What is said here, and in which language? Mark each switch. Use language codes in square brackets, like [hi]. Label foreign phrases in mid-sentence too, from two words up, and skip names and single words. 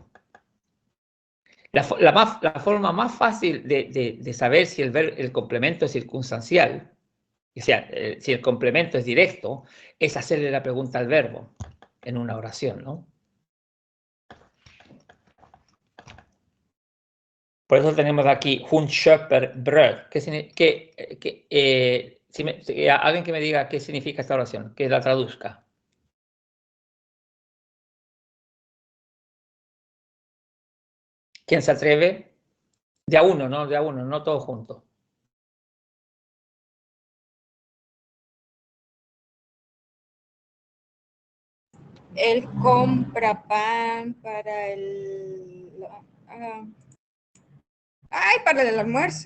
[es] La forma más fácil de saber si el complemento es circunstancial, o sea, si el complemento es directo, es hacerle la pregunta al verbo en una oración, ¿no? Por eso tenemos aquí [sv] Hun köper bröd. [es] Alguien que me diga qué significa esta oración, que la traduzca. ¿Quién se atreve? De a uno, no todos juntos. Él compra pan para para el almuerzo.